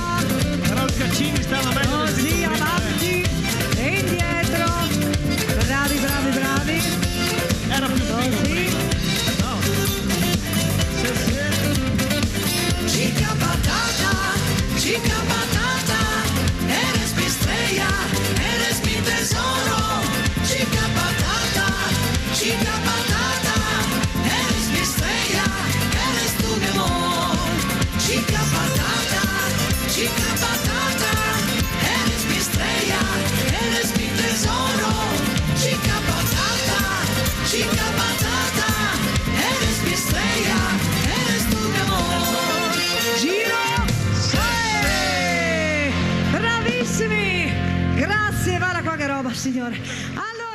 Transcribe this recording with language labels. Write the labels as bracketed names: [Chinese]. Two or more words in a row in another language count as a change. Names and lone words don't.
[Italian] Però il Caccini stava meglio. Così, avanti e indietro. Bravi. Era più figo. Così. No. Sì. [Spanish] Chica Patata, eres mi estrella, eres mi tesoro. Chica Patata, eres mi estrella, eres tu mi amor. Chica Patata, eres mi estrella, eres mi tesoro. Chica Patata, eres mi estrella, eres tu mi amor. [Italian] Giro, bravissimi, grazie, guarda qua che roba signore.